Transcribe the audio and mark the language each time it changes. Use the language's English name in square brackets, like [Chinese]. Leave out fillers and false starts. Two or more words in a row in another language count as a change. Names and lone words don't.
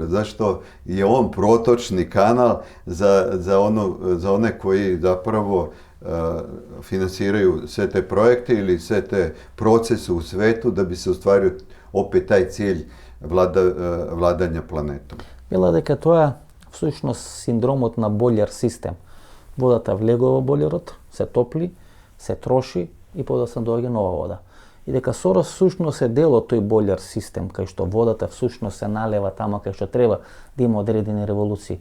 [Serbian] Zašto je on protočni kanal za one koji zapravo finansiraju sve te projekte ili sve te procese u svetu da bi se ostvario opet taj cilj vladanja planetom. [Macedonian] Вела дека тоа всушност синдромот на бољар систем. Водата влегува во бољарот, се топли, се троши и подоцна доаѓа нова вода. И дека Сорос всушност е дел од тој бољар систем, кај што водата всушност се налева тамо кај што треба да има одредени револуции.